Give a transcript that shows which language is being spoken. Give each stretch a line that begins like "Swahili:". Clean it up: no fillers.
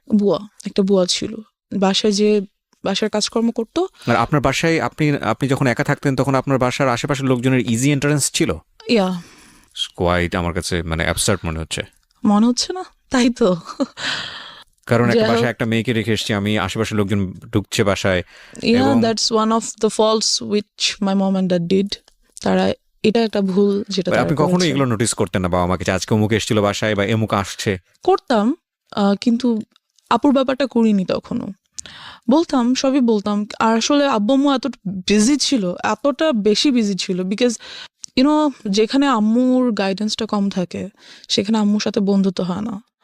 Bangla: বুয়া, একটা বুয়া ছিল বাসায়, যে বাসার কাজকর্ম করতো। আর আপনার বাসায় আপনি যখন একা থাকতেন তখন আপনার বাসার আশেপাশের লোকজনের ইজি এন্ট্রান্স ছিল? ইয়া, কোয়াইট আমার কাছে মানে অ্যাবসার্ড মনে হচ্ছে। মনে হচ্ছে না? তাই তো। কারণ একটা যাই হোক। বাসায় একটা মেয়েকে রেখে এসেছি আমি, আশেপাশের লোকজন ঢুকছে বাসায়।
English: Yeah,
Bangla: এবং-
English: that's one of the faults which my mom and dad did.
Bangla: তারা, এটা একটা ভুল যেটা তারা আপনি কখনো করেছে। এগুলো নোটিস করতেন না বাবা মাকে যে আজকে অমুক এসেছিল বাসায় বা এমুক আসছে? করতাম, কিন্তু আপুর ব্যাপারটা করিনি তখনো। বলতাম, সবই বলতাম। আর আসলে আব্বু আম্মু এত বিজি ছিল, এতটা বেশি বিজি ছিল, বিকজ ইউনো যেখানে আম্মুর গাইডেন্সটা কম থাকে সেখানে আম্মুর সাথে বন্ধুত্ব হয় না।